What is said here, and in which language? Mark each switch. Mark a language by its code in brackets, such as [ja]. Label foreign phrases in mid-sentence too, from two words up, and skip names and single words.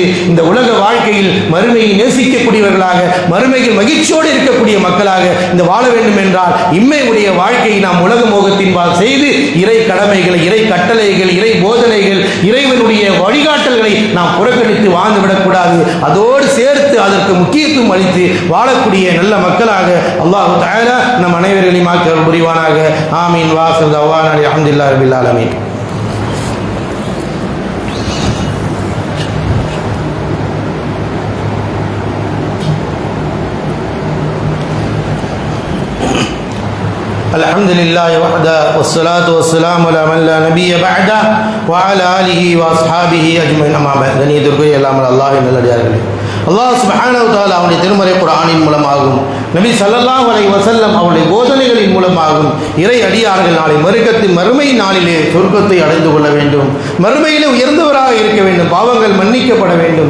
[ta] இந்த உலக வாழ்க்கையில் மறுமையை நேசிக்கக்கூடியவர்களாக, மறுமையில் மகிழ்ச்சியோடு இருக்கக்கூடிய மக்களாக இந்த வாழ வேண்டும் என்றால் இம்மையுடைய வாழ்க்கையை நாம் உலக மோகத்தின்பால் செய்து இறை கடமைகளை, இறை கட்டளைகள், இறை போதனைகள், இறைவனுடைய வழிகாட்டல்களை நாம் புறக்கணித்து வாழ்ந்துவிடக்கூடாது. அதோடு சேர்த்து அதற்கு முக்கியத்துவம் அளித்து வாழக்கூடிய நல்ல மக்களாக அல்லாஹ் தஆலா நம் அனைவர்களையும் ஆக்கி அருள் புரிவானாக. ஆமீன். [ar] وآخر دعوانا الحمد لله رب العالمين. الحمد لله وحده والصلاة والسلام على من لا نبي بعده وعلى آله وأصحابه أجمعين. أما بعد. [ta] கண்ணியத்திற்குரிய எல்லாமல் அல்லாஹ்வின் நல்லடியார்களே, [ar] الله سبحانه وتعالى [ta] அவனுடைய திருமறை குர்ஆனின் மூலமாகவும் நபி [ar] صلى الله عليه وسلم [ta] அவருடைய போதனைகளின் மூலமாகவும் இறை அடியார்கள் நாளை மறுமை நாளிலே சொர்க்கத்தை அடைந்து கொள்ள வேண்டும், மறுமையிலே உயர்ந்தவராக இருக்க வேண்டும், பாவங்கள் மன்னிக்கப்பட வேண்டும்.